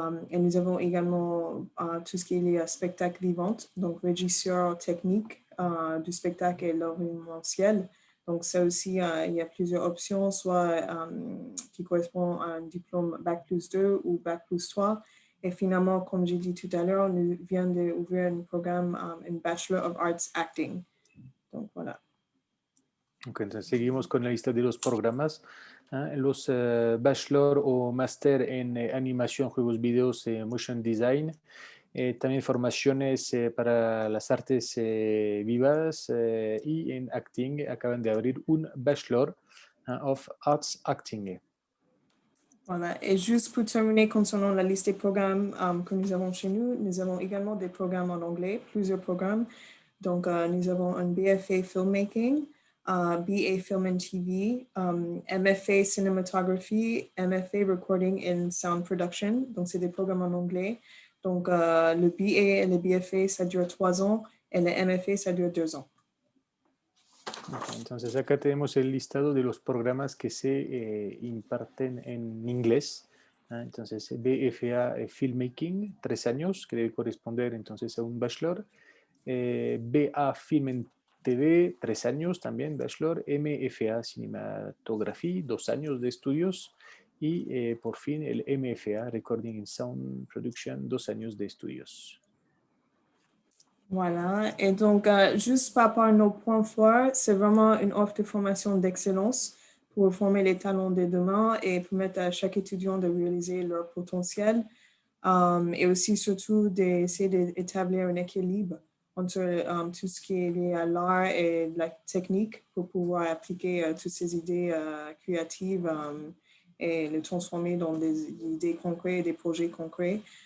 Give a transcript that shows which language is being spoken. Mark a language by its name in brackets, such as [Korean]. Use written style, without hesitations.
[French] Et nous avons également tout ce qui est spectacle vivant, donc régisseur technique du spectacle et l'événementiel. Donc, ça aussi, il y a plusieurs options, soit qui correspondent à un diplôme Bac plus 2 ou Bac plus 3. Et finalement, comme j'ai dit tout à l'heure, nous venons d'ouvrir un programme, un Bachelor of Arts Acting. Donc, voilà. [Spanish] Ok, entonces seguimos con la lista de los programas. Los Bachelor o Master en Animación, Juegos, Videos, Motion Design. también formaciones para las artes vivas y en acting acaban de abrir un Bachelor of Arts Acting. [French] Voilà. Et juste pour terminer concernant la liste des programmes que nous avons chez nous, nous avons également des programmes en anglais, plusieurs programmes. Donc, nous avons un BFA Filmmaking, BA Film and TV, MFA Cinematography, MFA Recording and Sound Production. Donc, c'est des programmes en anglais. Donc, le BA et le BFA, ça dure 3 ans et le MFA, ça dure 2 ans. [Spanish] Entonces acá tenemos el listado de los programas que se imparten en inglés. Entonces BFA Filmmaking, 3 años, que debe corresponder entonces a un bachelor. BA Film en TV, 3 años también, bachelor. MFA Cinematography, 2 años de estudios. Y por fin el MFA Recording and Sound Production, 2 años de estudios. [French] Voilà, et donc juste par rapport à nos points forts, c'est vraiment une offre de formation d'excellence pour former les talents de demain et permettre à chaque étudiant de réaliser leur potentiel et aussi surtout d'essayer d'établir un équilibre entre tout ce qui est lié à l'art et la technique pour pouvoir appliquer toutes ces idées créatives et les transformer dans des idées concrètes et des projets concrets.